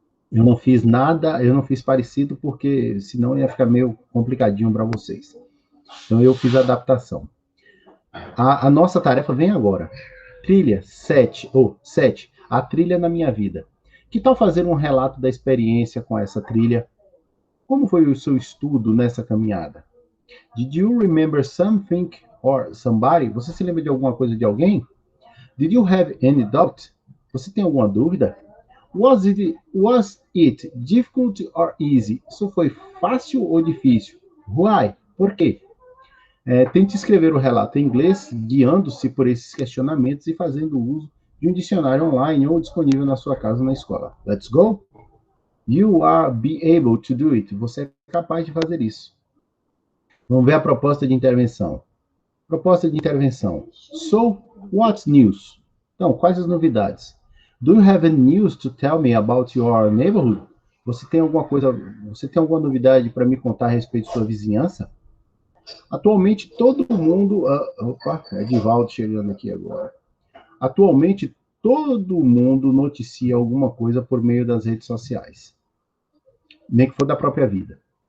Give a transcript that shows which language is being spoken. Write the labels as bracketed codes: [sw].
[pt] Eu não fiz nada, eu não fiz parecido, porque senão ia ficar meio complicadinho para vocês. Então eu fiz a adaptação. A nossa tarefa vem agora. Trilha 7, ou 7, a trilha na minha vida. Que tal fazer um relato da experiência com essa trilha? Como foi o seu estudo nessa caminhada? [en] Did you remember something or somebody? [pt] Você se lembra de alguma coisa de alguém? [en] Did you have any doubt? [pt] Você tem alguma dúvida? [en] Was it difficult or easy? [pt] Isso foi fácil ou difícil? [en] Why? [pt] Por quê? Tente escrever o relato em inglês, guiando-se por esses questionamentos e fazendo uso de um dicionário online ou disponível na sua casa ou na escola. [en] Let's go? You are be able to do it. [pt] Você é capaz de fazer isso. Vamos ver a proposta de intervenção. Proposta de intervenção. [en] So, what's news? [pt] Então, quais as novidades? [en] Do you have any news to tell me about your neighborhood? [pt] Você tem alguma novidade para me contar a respeito de sua vizinhança? Atualmente, todo mundo. Opa, Edivaldo chegando aqui agora. Atualmente, todo mundo noticia alguma coisa por meio das redes sociais, nem que for da própria vida.